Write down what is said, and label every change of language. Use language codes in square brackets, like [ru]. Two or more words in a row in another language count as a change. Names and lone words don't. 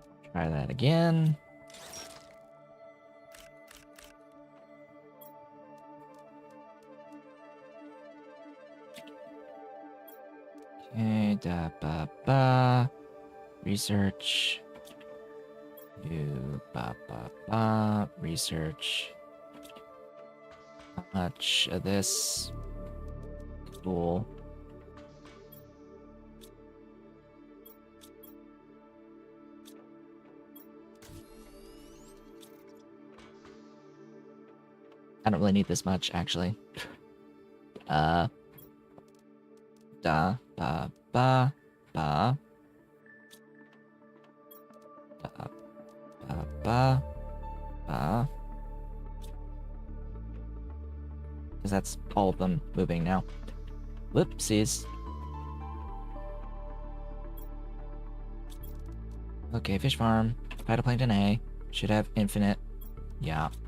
[en] Try that again. Okay, da ba ba. Research. Do ba ba ba. Research. How much of this? Cool. I don't really need this much, actually. Da ba ba ba. Da ba ba ba. Because that's all of them moving now. Whoopsies. Okay, fish farm. Phytoplankton A. Should have infinite. Yeah.